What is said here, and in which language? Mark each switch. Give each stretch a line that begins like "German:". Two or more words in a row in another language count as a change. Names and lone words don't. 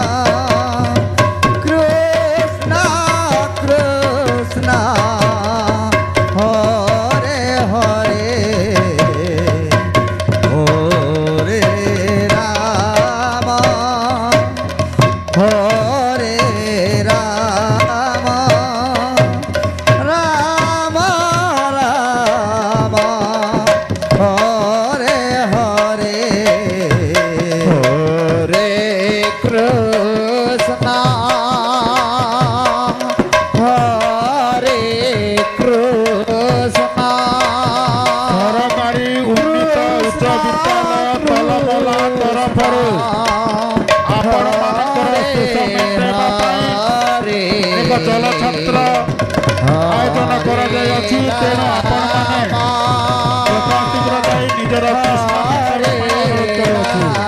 Sanskrit: কৃষ্ণ কৃষ্ণ হরে হরে হরে রাম হরে রাম রাম রাম হরে হরে হরে কৃষ্ণ হরে কৃষ্ণ
Odia: ସରକାରୀ ଉନ୍ନତ ଉଚ୍ଚ ବିଦ୍ୟାଳୟ ତଲମଲା ତରଫରୁ ଆପଣମାନଙ୍କର ଶୋଷ ମେଣ୍ଟାଇବା ପାଇଁ ଏକ ଜଳଛତ୍ର ଆୟୋଜନ କରାଯାଇଅଛି। ତେଣୁ ଆପଣମାନେ ଯଥାଶୀଘ୍ର ଯାଇ ନିଜର ତୃଷ୍ଣା ମେଣ୍ଟାଇବା ପାଇଁ ଅନୁରୋଧ କରୁଅଛୁ।